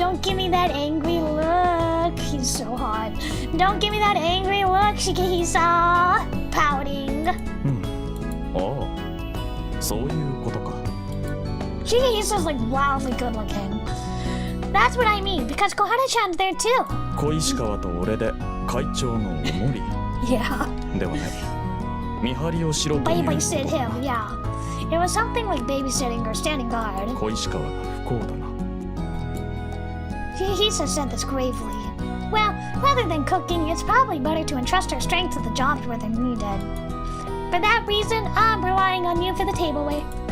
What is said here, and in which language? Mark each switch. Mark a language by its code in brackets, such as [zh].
[en] Don't give me that angry look. He's so hot. Don't give me that angry look, Shikihisa. Pouting. [ja] ああ、そういうことか。 [en] Shikihisa's like wildly good looking. That's what I mean, because Kohara-chan's there too. [ja] 小石川と俺で会長のおもり [en] Yeah. [ja] ではない。見張りをしろということ。 [en] Babysit him, yeah. It was something like babysitting or standing guard. [ja] 小石川が不幸だな。 [en] Shikihisa said this gravely. Well, rather than cooking, it's probably better to entrust our strength to the jobs where they're needed. For that reason, I'm relying on you for the tableware.